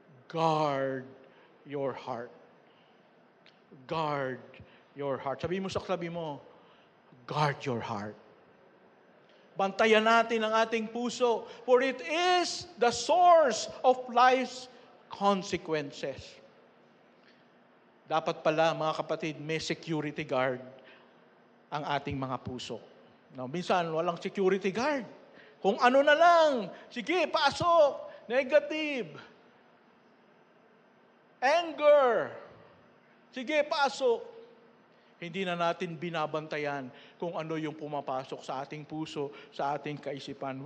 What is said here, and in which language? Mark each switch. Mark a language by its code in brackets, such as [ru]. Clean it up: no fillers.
[en] Guard your heart. Guard your heart. [tl] Sabi mo sa katabi mo, [en] guard your heart. [tl] Bantayan natin ang ating puso, [en] for it is the source of life's consequences. [tl] Dapat pala, mga kapatid, may security guard ang ating mga puso. Now, minsan, walang security guard. Kung ano na lang, sige, pasok, negative, anger, sige, pasok. Hindi na natin binabantayan kung ano yung pumapasok sa ating puso, sa ating kaisipan.